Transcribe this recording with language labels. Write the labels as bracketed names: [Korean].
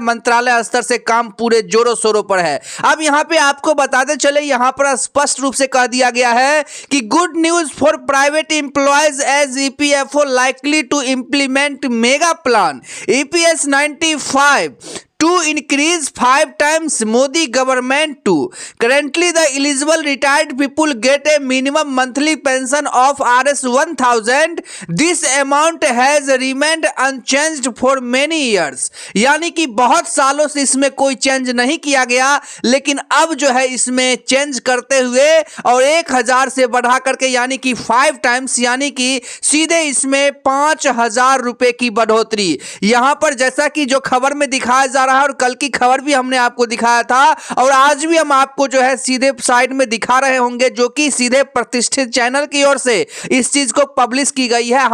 [Hindi] मंत्रालय स्तर से काम पूरे जोरों शोरों पर है। अब यहां पे आपको बताते चले, यहां पर स्पष्ट रूप से कह दिया गया है कि [English] Good news for private employees as EPFO likely to implement mega plan EPS 95 to increase 5 times Modi government to. Currently the eligible retired people get a minimum monthly pension of Rs 1,000. This amount has remained unchanged for many years. [Hindi] यानी कि बहुत सालों से इसमें कोई change नहीं किया गया, लेकिन अब जो है इसमें चेंज करते हुए और 1,000 से बढ़ा करके यानी कि 5 टाइम्स, यानी कि सीधे इसमें 5,000 रुपए की बढ़ोतरी। यहां पर जैसा कि जो खबर में दिखाया जा रहा है और कल की खबर भी हमने आपको दिखाया था और आज भी हम आपको जो है सीधे साइड में दिखा रहे होंगे, जो कि सीधे प्रतिष्ठित चैनल की ओर से इस चीज को पब्लिश की गई है।